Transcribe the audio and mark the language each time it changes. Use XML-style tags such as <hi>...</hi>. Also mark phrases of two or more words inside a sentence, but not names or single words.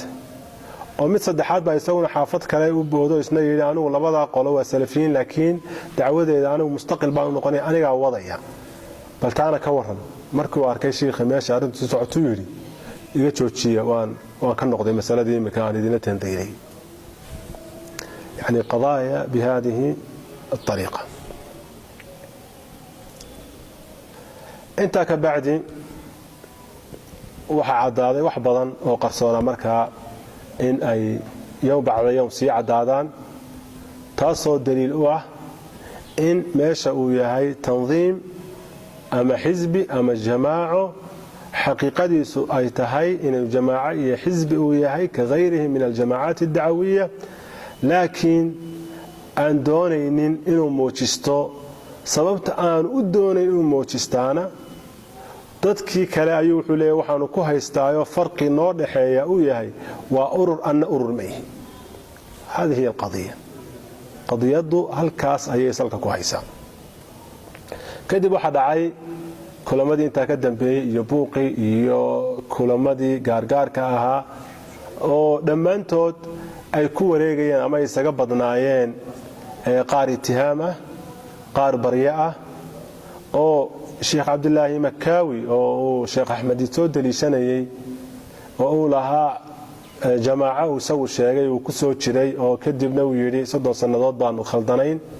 <so>oo mid saddexaad baa isaguna xaafad kale u boodo isna yiri anigu labada qolo waa salafiyiin laakiin dacwadeeda anigu mustaqil baan noqonay aniga wadaya bal taana ka waran. markii uu arkay sheekh meesha arintu socoto yiri iga joojiya waan ka noqday masaladii imika aan idin tandiiray.</so> <ar>يعني قضايا بهذه الطريقة.</ar> <so>انت كبعدي waxa cadaaday wax badan oo qarsoona markaa in ay yowm bacda yowm sii cadaadaan taasoo daliil u ah in meesha uu yahay tanziim ama xisbi ama jamaaco xaqiiqadiisu ay tahay inuu jamaaco iyo xisbi uu yahay ka</so> <ar>غيره من الجماعات الدعوية</ar> <so>laakiin aan doonaynin inuu muujisto sababta aan u doonayn inuu muujistaana dadkii kale ayuu wuxuu leeyahay waxaanu ku haystaayo farqi noo dhaxeeya uu yahay waa urur anna urur ma yihin.</so> <ar>هذه هي القضية.</ar> <so>qadiyadu halkaas ayay salka ku haysaa. kadib waxa dhacay kulamadii inta ka dambeeyay iyo buuqi iyo kulamadii gaargaarka ahaa oo dhammaantood ay ku wareegayeen ama isaga badnaayeen qaar itihaam ah qaar barya ah oo sheekh cabdulaahi makaawi oo uu sheekh axmed soo daliishanayay oo uu lahaa jamaaca uu isagu sheegay uu ku soo jiray oo kadibna uu yidhi 30 sannadood baanu khaldanayn</so>